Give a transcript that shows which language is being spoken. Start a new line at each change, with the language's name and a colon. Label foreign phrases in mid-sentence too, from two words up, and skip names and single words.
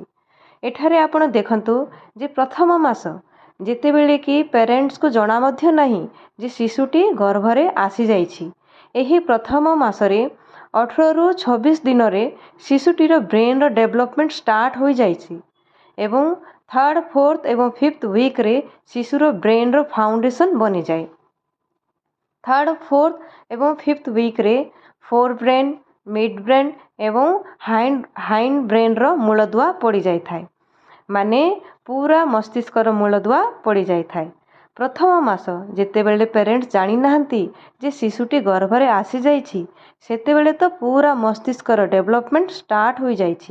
Odia: ଏଠାରେ ଆପଣ ଦେଖନ୍ତୁ ଯେ ପ୍ରଥମ ମାସ ଯେତେବେଳେ କି ପ୍ୟାରେଣ୍ଟସ୍କୁ ଜଣା ମଧ୍ୟ ନାହିଁ ଯେ ଶିଶୁଟି ଗର୍ଭରେ ଆସିଯାଇଛି, ଏହି ପ୍ରଥମ ମାସରେ 18ରୁ 26 ଦିନରେ ଶିଶୁଟିର
English: brain's development start
Odia: ହୋଇଯାଇଛି ଏବଂ 3rd, 4th ଏବଂ 5th ୱିକ୍ରେ ଶିଶୁର
English: brain's foundation
Odia: ବନିଯାଏ। 3rd, 4th ଏବଂ 5th ୱିକ୍ରେ
English: fore brain, mid brain
Odia: ଏବଂ
English: hind brain's
Odia: ମୂଳଦୁଆ ପଡ଼ିଯାଇଥାଏ, ମାନେ ପୁରା ମସ୍ତିଷ୍କର ମୂଳଦୁଆ ପଡ଼ିଯାଇଥାଏ। ପ୍ରଥମ ମାସ ଯେତେବେଳେ ପ୍ୟାରେଣ୍ଟସ୍ ଜାଣିନାହାନ୍ତି ଯେ ଶିଶୁଟି ଗର୍ଭରେ ଆସିଯାଇଛି, ସେତେବେଳେ ତ ପୁରା ମସ୍ତିଷ୍କର
English: development start
Odia: ହୋଇଯାଇଛି।